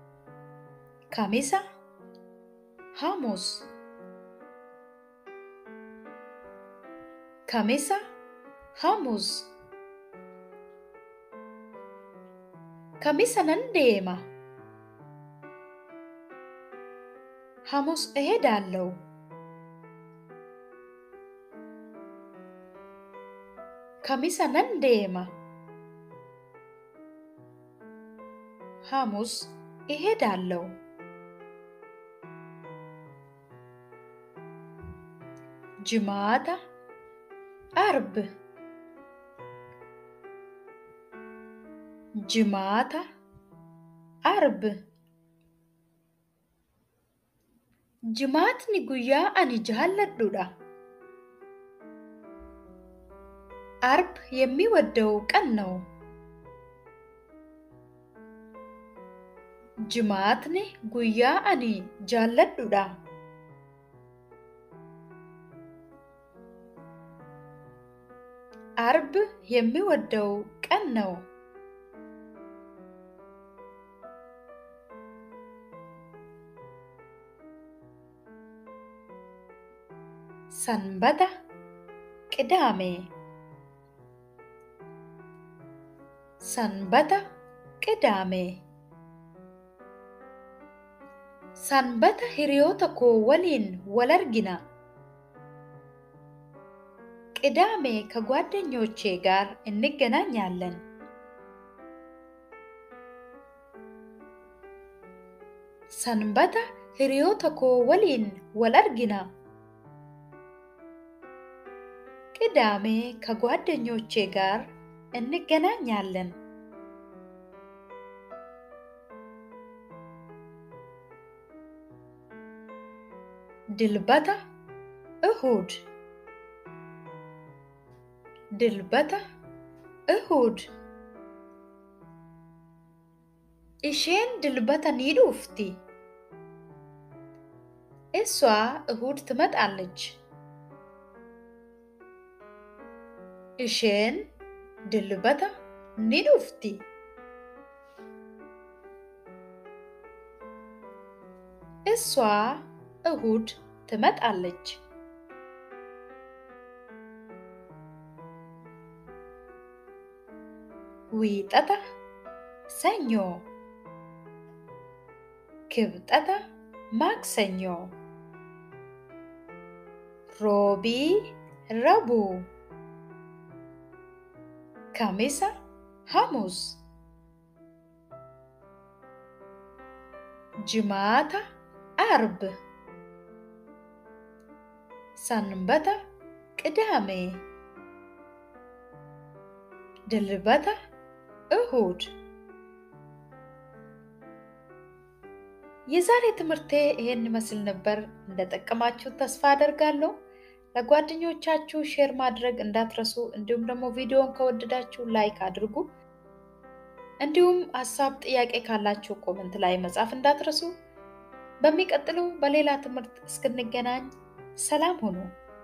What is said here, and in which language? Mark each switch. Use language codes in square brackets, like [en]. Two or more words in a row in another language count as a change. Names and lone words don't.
[om] ካሚሳ፣ ሐሙስ፣ kamisa ሐሙስ kamisa nan deema [am] ሐሙስ እሄዳለሁ [om] kamisa nan deema [am] ሐሙስ እሄዳለሁ jimaata arb [om] jimaata arb jimaatni guyyaa ani jaalladhudha [am] arb የሚወደው ቀን ነው [om] jimaatni guyyaa ani jaalladhudha [am] arb የሚወደው ቀን ነው [om] sanbata ቅዳሜ sanbata ቅዳሜ sanbata hiriyoota koo waliin wal argina [am] ቅዳሜ ከጓደኞቼ ጋር እንገናኛለን [om] sanbata hiriyoota koo waliin wal argina [am] ቅዳሜ ከጓደኞቼ ጋር እንገናኛለን [om] dilbata እሁድ dilbata እሁድ isheen dilbata ni dhufti [am] እሷ እሁድ ትመጣለች [om] isheen dilbata ni dhufti [am] እሷ እሁድ ትመጣለች wiixata ሰኞ kibxata ማክሰኞ [om] roobii ረቡዕ kamisa ሐሙስ jimaata arb [am] sanbata ቅዳሜ dilbata እሁድ የዛሬ ትምህርቴ ይሄን ይመስል ነበር እንደተጠቀማችሁ ተስፋ አደርጋለሁ ለጓደኞቻችሁ ሼር ማድረግ እንዳትረሱ እንዲሁም ደግሞ ቪዲዮን ከወደዳችሁ ላይክ አድርጉ እንዲሁም ሐሳብ ጥያቄ ካላችሁ ኮሜንት ላይ መጻፍ እንዳትረሱ በሚቀጥለው በሌላ ትምህርት እስክንገናኝ ሰላም ሁኑ